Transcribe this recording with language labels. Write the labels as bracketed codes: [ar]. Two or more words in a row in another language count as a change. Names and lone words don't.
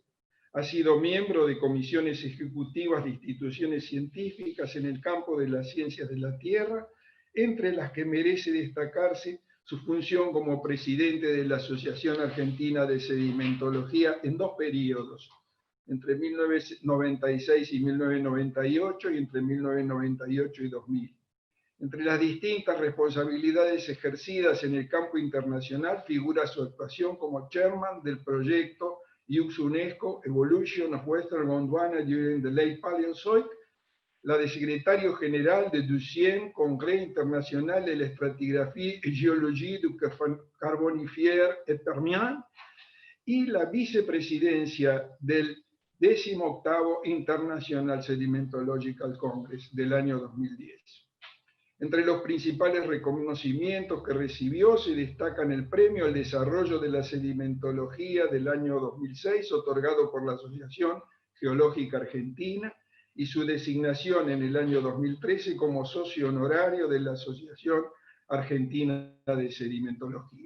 [es] Ha sido miembro de comisiones ejecutivas de instituciones científicas en el campo de las ciencias de la Tierra, entre las que merece destacarse su función como presidente de la Asociación Argentina de Sedimentología en dos periodos, entre 1996 y 1998 y entre 1998 y 2000. Entre las distintas responsabilidades ejercidas en el campo internacional figura su actuación como chairman del proyecto IUCS-UNESCO Evolution of Western Gondwana During the Late Paleozoic, la de secretario general del 12e Congrès International de la Estratigraphie et Géologie du Carbonifère et Permien y la vicepresidencia del 18º International Sedimentological Congress del año 2010. Entre los principales reconocimientos que recibió se destacan el Premio al Desarrollo de la Sedimentología del año 2006, otorgado por la Asociación Geológica Argentina, y su designación en el año 2013 como socio honorario de la Asociación Argentina de Sedimentología.